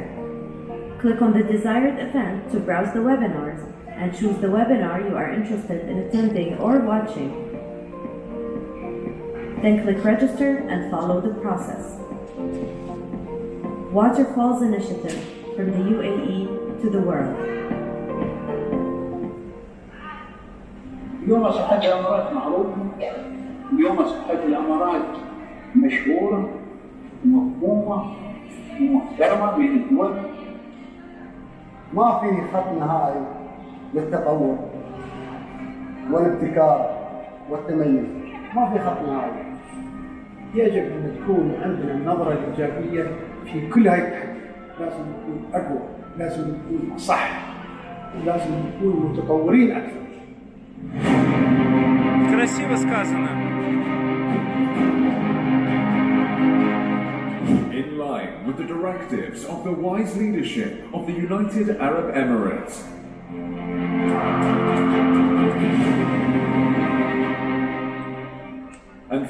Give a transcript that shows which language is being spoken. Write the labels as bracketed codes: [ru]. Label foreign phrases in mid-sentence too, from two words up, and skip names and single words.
[en] Click on the desired event to browse the webinars and choose the webinar you are interested in attending or watching. Then click register and follow the process. Waterfall's Initiative from the UAE to the world. [ar] يوم صحة الأمارات معروف، يوم صحة الأمارات مشهورة ومفهومة ومحترمة بين الدول. ما في خط نهائي للتطور والابتكار والتميز، ما في خط نهائي. يجب أن تكون عندنا النظرة الإيجابية في كل هاي التحدي، لازم نكون أقوى، لازم نكون أصح، ولازم نكون متطورين أكثر. [ru] Красиво сказано. [en] In line with the directives of the wise leadership of the United Arab Emirates, and